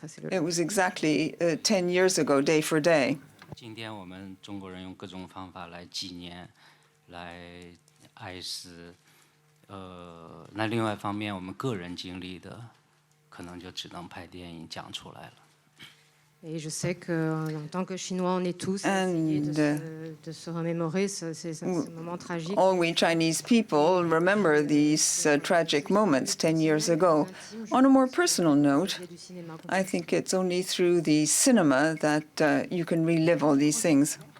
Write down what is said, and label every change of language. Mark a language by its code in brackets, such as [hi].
[en] It was exactly 10 years ago, day for day. [zh] 今天我们中国人用各种方法来纪念，来哀思。那另外一方面，我们个人经历的，可能就只能拍电影讲出来了。 [fr] Et je sais qu'en tant que Chinois, on est tous essayés de se remémorer ces moments tragiques. [en] All we Chinese people remember these tragic moments 10 years ago. On a more personal note, I think it's only through the cinema that you can relive all these things.